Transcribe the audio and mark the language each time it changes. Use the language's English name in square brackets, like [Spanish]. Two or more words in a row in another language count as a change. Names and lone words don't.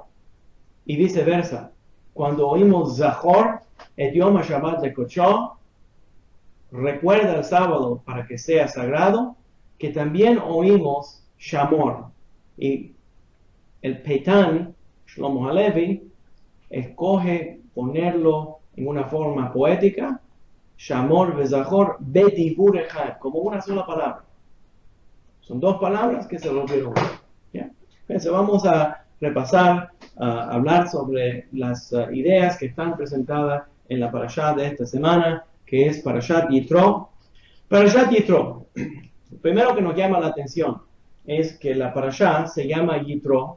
[Spanish] Y viceversa, cuando oímos [Hebrew] זכור את יום השבת לקדשו, [Spanish] recuerda el sábado para que sea sagrado, que también oímos Shamor. Y el Peitan, Shlomo Halevi, escoge ponerlo en una forma poética, [Hebrew] שמור וזכור בדיבור אחד, [Spanish] como una sola palabra. Son 2 palabras que se volvieron una. Entonces vamos a repasar, a hablar sobre las ideas que están presentadas en la parashá de esta semana, que es Parashat Yitro. Parashat Yitro, lo primero que nos llama la atención es que la parashá se llama Yitro.